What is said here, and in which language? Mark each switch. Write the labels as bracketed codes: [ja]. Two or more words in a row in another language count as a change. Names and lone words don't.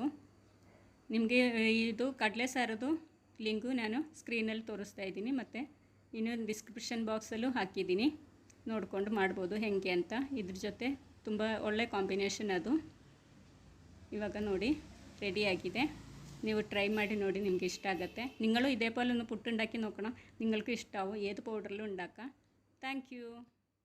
[kn] ನಿಮಗೆ ಇದು ಕಡಲೆ ಸಾರದು ಲಿಂಕು ನಾನು ಸ್ಕ್ರೀನಲ್ಲಿ ತೋರಿಸ್ತಾ ಇದ್ದೀನಿ, ಮತ್ತು ಇನ್ನೊಂದು [en] description box [kn] ಹಾಕಿದ್ದೀನಿ, ನೋಡಿಕೊಂಡು ಮಾಡ್ಬೋದು ಹೇಗೆ ಅಂತ. ಇದ್ರ ಜೊತೆ ತುಂಬ ಒಳ್ಳೆ ಕಾಂಬಿನೇಷನ್ ಅದು. ಇವಾಗ ನೋಡಿ ರೆಡಿಯಾಗಿದೆ. ನೀವು ಟ್ರೈ ಮಾಡಿ ನೋಡಿ, ನಿಮಗೆ ಇಷ್ಟ ಆಗುತ್ತೆ. [ml] നിങ്ങളും ഇതേപോലെ ഒന്ന് പുട്ടുണ്ടാക്കി നോക്കണം. നിങ്ങൾക്ക് ഇഷ്ടാവും ഏത് പൗഡറിലും ഉണ്ടാക്കാം. [en] Thank you.